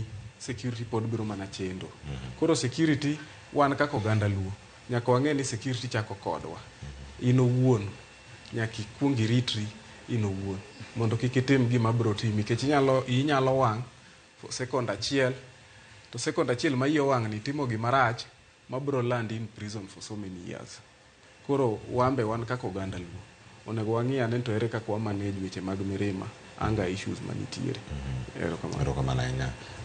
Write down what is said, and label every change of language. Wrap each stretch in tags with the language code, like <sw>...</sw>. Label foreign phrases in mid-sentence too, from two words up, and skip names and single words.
<luo>security pod biro mana chendo koro security wan kaka oganda Luo nyaka wang'e ni security chako kodwa in owuon nyaka ikuong iritri in owuon mondo kik itim gima biro timi kech inyalo wang' second achiel to second achiel ma iye wang' ni timo gima rach ma biro</luo> <en>land in prison for so many years.</en> <luo>Koro wan kaka oganda Luo onego wang'i ane to ere kaka wa manage weche mag mirima</luo> <en>anger issues</en> <luo>manitiere. Erokamano ahinya.</luo>